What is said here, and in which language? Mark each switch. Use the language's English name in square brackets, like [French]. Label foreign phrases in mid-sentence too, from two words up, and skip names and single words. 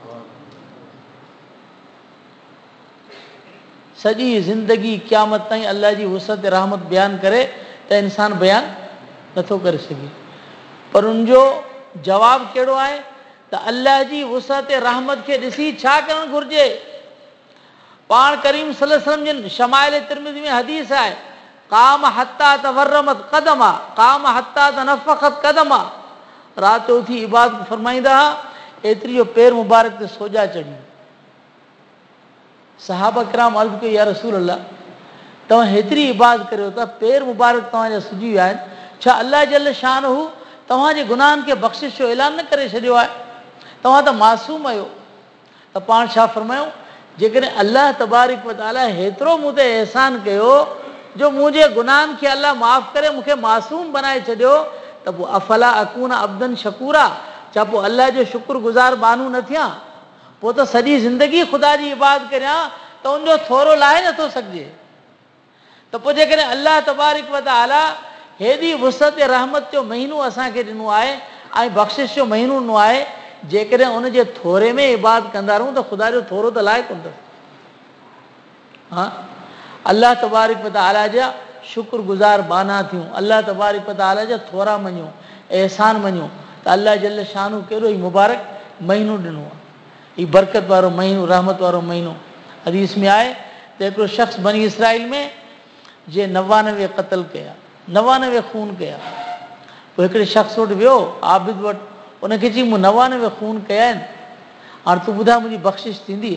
[Sindhi] सॼी ज़िंदगी क़यामत ताईं अल्लाह जी वुसअत रहमत बयानु करे त इंसानु बयानु नथो करे सघे। पर उनजो जवाबु कहिड़ो आहे त अल्लाह जी वुसअत रहमत खे ॾिसी छा करणु घुरिजे। पाण करीम [Arabic] صلى الله عليه وسلم [Sindhi] जिन शमाइल तिरमिज़ी में हदीस आहे, [Arabic] قام حتى تورمت قدماه، قام حتى تنفخت قدماه. [Sindhi] राति जो उथी इबादत फरमाईंदा हुआ, एतिरी जो पेर मुबारक ते सोजा चढ़ी। सहाबा किराम अर्ज़ कई, [Arabic] يا رسول الله, [Sindhi] तव्हां हेतिरी इबादत करियो था, पेर मुबारक तव्हांजा सुजी विया आहिनि, छा [Arabic] الله جل شأنه [Sindhi] तव्हांजे गुनाहनि खे बख़्शिश जो ऐलान न करे छॾियो आहे? तव्हां त मासूम आहियो। त पाण छा फरमायूं, जेकॾहिं [Arabic] الله تبارك وتعالى [Sindhi] हेतिरो मूं ते अहसान कयो जो मुंहिंजे गुनाहनि खे अल्लाह माफ़ करे मूंखे मासूम बनाए छॾियो, त पोइ [Arabic] أفلا أكون عبدا شكورا, [Sindhi] छा पोइ अल्लाह जो शुक्रगुज़ार बानू न थियां? पोइ त सॼी ज़िंदगी ख़ुदा जी इबादत करियां त उनजो थोरो लाहे नथो सघिजे। त पोइ जेकॾहिं [Arabic] الله تبارك وتعالى [Sindhi] हेॾी वुसअत रहमत जो महीनो असांखे ॾिनो आहे ऐं बख़्शिश जो महीनो ॾिनो आहे, जेकॾहिं उनजे थोरे में इबादत कंदा रहूं त ख़ुदा जो थोरो त लाइ कोन अथसि। हा, [Arabic] الله تبارك وتعالى [Sindhi] जा शुक्रगुज़ार बाना थियूं, [Arabic] الله تبارك وتعالى [Sindhi] जा थोरा मञूं, एहसान मञूं त [Arabic] الله جل شأنه [Sindhi] कहिड़ो ई मुबारक महीनो ॾिनो आहे। हीउ बरकत वारो महीनो, रहमत वारो महीनो। हदीस में आहे त हिकिड़ो शख़्स बनी इसराइल में जे 99 क़त्ल कया, 99 खून कया। पोइ हिकिड़े शख़्स वटि वियो, आबिद वटि, उनखे चई मूं 99 खून कया आहिनि, हाणे तूं ॿुधाए मुंहिंजी बख़्शिश थींदी?